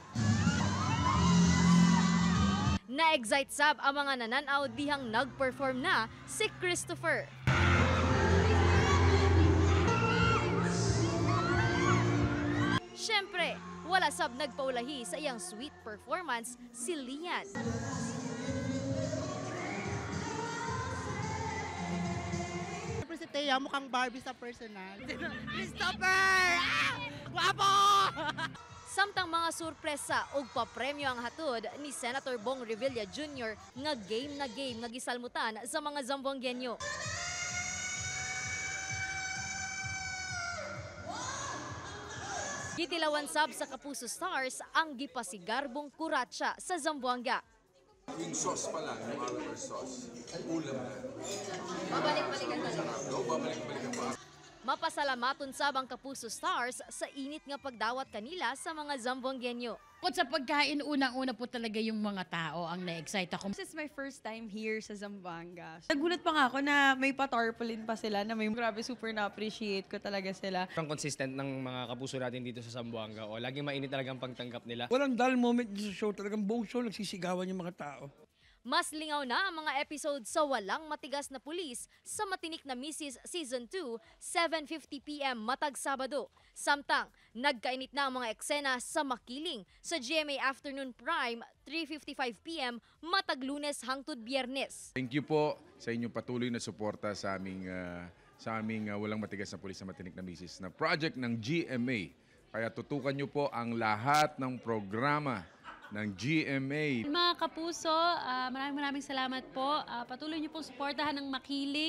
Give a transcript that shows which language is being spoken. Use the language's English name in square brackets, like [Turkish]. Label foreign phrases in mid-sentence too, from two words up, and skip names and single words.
[Cebuano] Na-excite sab ang mga nananaw dihang nag-perform na si Christopher. Syempre, wala sab nagpaulahi sa iyang [English] sweet performance [Cebuano] si Lian. [Filipino] Si Thea mukhang Barbie sa personal. Christopher! Ah! Guwapo! [Cebuano] Samtang mga surpresa ug papremyo ang hatod ni Senator Bong Revilla Jr. nga game nga gisalmutan sa mga Zamboangueño. Gitilawan sab sa Kapuso Stars ang gipasigarbong kuratsa sa Zamboanga. [Filipino] Yung sauce pa lang, yung [English] oliver sauce, [Filipino] ulam na. Babalik-balikan talaga. No, babalik-balikan pa. [Cebuano] Mapasalamaton sab ang Kapuso Stars sa init nga pagdawat kanila sa mga Zamboangueño. [Filipino] Bukod sa pagkain, unang-una po talaga yung mga tao ang na-excite ako. [English] This is my first time here sa Zamboanga. [Filipino] Nagulat pa nga ako na may pa-tarpaulin pa sila na may grabe super na-appreciate ko talaga sila. Ang consistent ng mga kapuso natin dito sa Zamboanga o laging mainit talagang pagtanggap nila. Walang [English] dull moment [Filipino] sa show. Talagang buong show nagsisigawan yung mga tao. [Cebuano] Mas lingaw na ang mga episode sa Walang Matigas na Pulis sa Matinik na Misis Season 2, 7:50 p.m. matag Sabado. Samtang, nagkainit na ang mga eksena sa Makiling sa GMA Afternoon Prime, 3:55 p.m. matag Lunes hangtod Biyernes. [English] Thank you [Filipino] po sa inyong patuloy na suporta sa aming Walang Matigas na Pulis sa Matinik na Misis na project ng GMA. Kaya tutukan niyo po ang lahat ng programa ng GMA. Mga kapuso, maraming salamat po. Patuloy niyo pong suportahan ng Makiling.